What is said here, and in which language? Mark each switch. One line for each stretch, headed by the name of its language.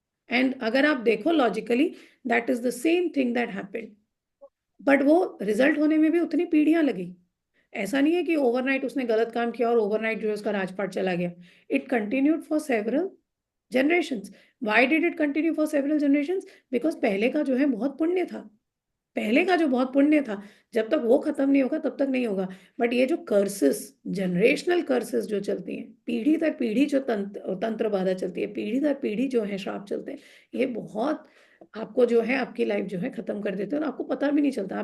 English: and
Hindi: अगर आप देखो
English: Logically, that is the same thing that happened.
Hindi: But वो रिजल्ट होने में भी उतनी पीढ़ियां लगी। ऐसा नहीं है कि ओवरनाइट उसने गलत काम किया और ओवरनाइट जो है उसका राजपाट चला गया।
English: It continued for several generations. Why did it continue for several generations?
Hindi: Because पहले का जो है बहुत पुण्य था। पहले का जो बहुत पुण्य था, जब तक वो खत्म नहीं होगा तब तक नहीं होगा। बट ये जो कर्सेस, जनरेशनल कर्सेस जो चलती हैं, पीढ़ी दर पीढ़ी जो तंत्र बाधा चलती है, पीढ़ी दर पीढ़ी जो है श्राप चलते हैं, ये बहुत आपको जो है आपकी लाइफ जो है खत्म कर देते हैं, और आपको पता भी नहीं चलता।